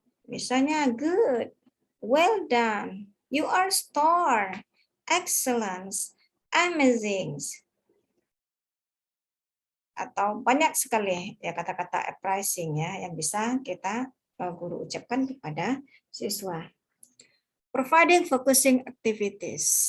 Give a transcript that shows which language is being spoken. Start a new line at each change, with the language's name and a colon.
Indonesian: Misalnya
English: good, well done, you are star, excellence, amazing.
Indonesian: Atau banyak sekali ya kata-kata appraising ya yang bisa kita guru ucapkan kepada siswa.
English: Providing focusing activities.